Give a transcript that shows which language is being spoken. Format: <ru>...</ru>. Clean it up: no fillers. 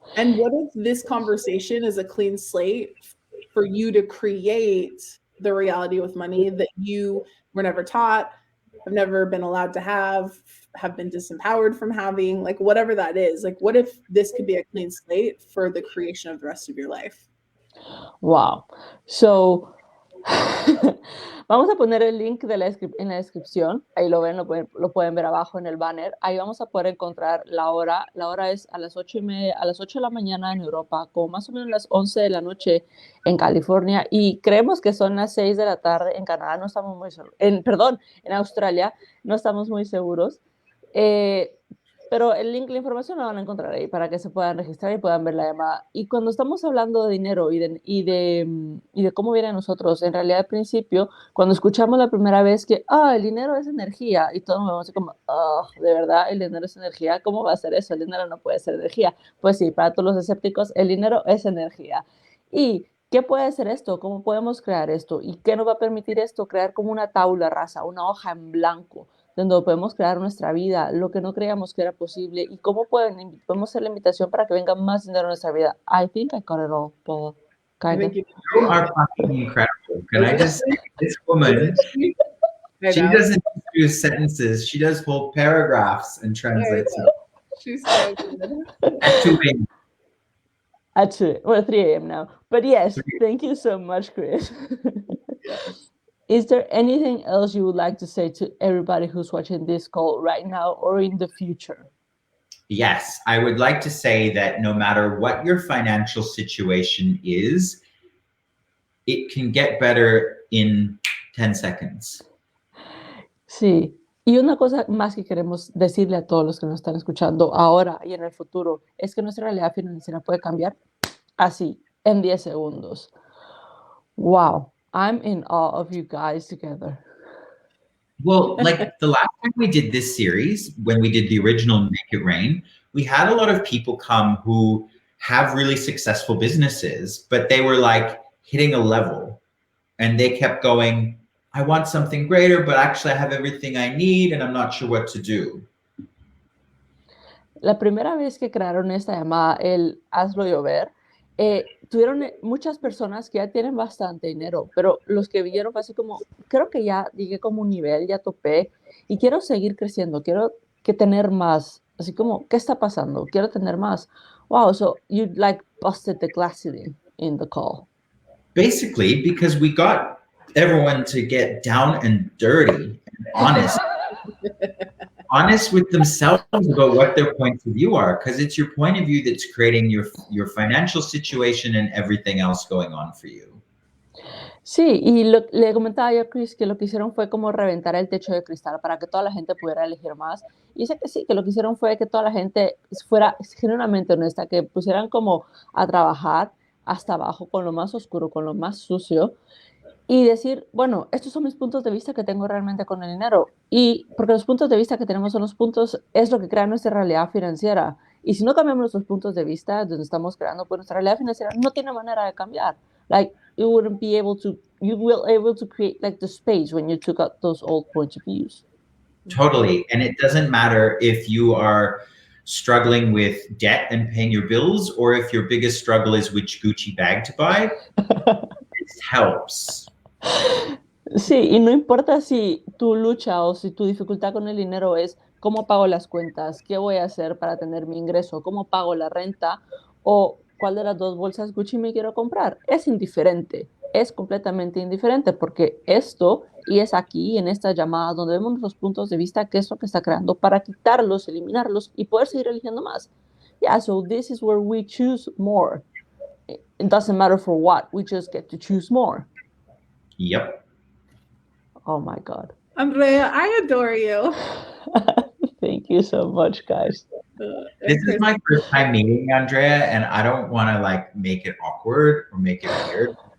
<en>And what if this conversation is a clean slate for you to create the reality with money that you were never taught, have never been allowed to have been disempowered from having, like, whatever that is? Like, what if this could be a clean slate for the creation of the rest of your life? Wow.</en> <es>So, vamos a poner el link en la descripción. Ahí lo ven, lo pueden ver abajo en el banner. Ahí vamos a poder encontrar la hora. La hora es a las 8:30, a las 8 de la mañana en Europa, como más o menos las 11 de la noche en California. Y creemos que son las 6 de la tarde en Canadá. No estamos muy seguros. Perdón, en Australia. No estamos muy seguros. Pero el link, la información la van a encontrar ahí para que se puedan registrar y puedan ver la llamada. Y cuando estamos hablando de dinero y de cómo viene a nosotros, en realidad al principio, cuando escuchamos la primera vez que el dinero es energía, y todos nos vemos así como, ¿de verdad el dinero es energía? ¿Cómo va a ser eso? El dinero no puede ser energía. Pues sí, para todos los escépticos, el dinero es energía. ¿Y qué puede ser esto? ¿Cómo podemos crear esto? ¿Y qué nos va a permitir esto? Crear como una tabla rasa, una hoja en blanco, donde podemos crear nuestra vida, lo que no creíamos que era posible, y cómo podemos hacer la invitación para que venga más dinero a nuestra vida.</es> <en>I think I got it all, Paul. I Kind of. think You are fucking incredible. Can I just say, this woman, she know. doesn't do sentences. She does whole paragraphs and translates them. She's so good. Actually, Actually, well, 3 a.m. now. But yes, thank you so much, Chris. Is there anything else you would like to say to everybody who's watching this call right now or in the future? yes, I would like to say that no matter what your financial situation is, it can get better in 10 seconds.</en> <es>Sí. Y una cosa más que queremos decirle a todos los que nos están escuchando ahora y en el futuro es que nuestra realidad financiera puede cambiar así, en 10 segundos.</es> <en>Wow, I'm in awe of you guys together. Well, like the last time we did this series, when we did the original Make It Rain, we had a lot of people come who have really successful businesses, but they were like hitting a level and they kept going, I want something greater, but actually I have everything I need and I'm not sure what to do.</en> <es>La primera vez que crearon esta llamada, el Hazlo Llover, tuvieron muchas personas que ya tienen bastante dinero, pero los que vieron fue así como, creo que ya llegué como un nivel, ya topé y quiero seguir creciendo, quiero tener más, así como, ¿qué está pasando? Quiero tener más.</es> <en>Wow, so you like busted the glass ceiling in the call. Basically, because we got everyone to get down and dirty and honest. Honest with themselves about what their points of view are, because it's your point of view that's creating your financial situation and everything else going on for you.</en> <es>Sí, y le comentaba yo a Chris que lo que hicieron fue como reventar el techo de cristal para que toda la gente pudiera elegir más. Y dice que sí, que lo que hicieron fue que toda la gente fuera genuinamente honesta, que pusieran como a trabajar hasta abajo con lo más oscuro, con lo más sucio, y decir, bueno, estos son mis puntos de vista que tengo realmente con el dinero. Y porque los puntos de vista que tenemos son los puntos, es lo que crea nuestra realidad financiera. Y si no cambiamos nuestros puntos de vista, donde estamos creando, pues nuestra realidad financiera no tiene manera de cambiar.</es> <en>Like, you wouldn't be able to, you will able to create like the space when you took out those old points of views. Totally. And it doesn't matter if you are struggling with debt and paying your bills, or if your biggest struggle is which Gucci bag to buy. This helps.</en> <es>Sí, y no importa si tu lucha o si tu dificultad con el dinero es cómo pago las cuentas, qué voy a hacer para tener mi ingreso, cómo pago la renta o cuál de las dos bolsas Gucci me quiero comprar. Es indiferente, es completamente indiferente porque esto, y es aquí en esta llamada donde vemos nuestros puntos de vista, qué es lo que está creando para quitarlos, eliminarlos y poder seguir eligiendo más.</es> <en>Yeah, so this is where we choose more. It doesn't matter for what, we just get to choose more. Yep. Oh my God. Andrea, I adore you. Thank you so much, guys. This is my first time meeting Andrea, and I don't want to like make it awkward or make it weird.</en>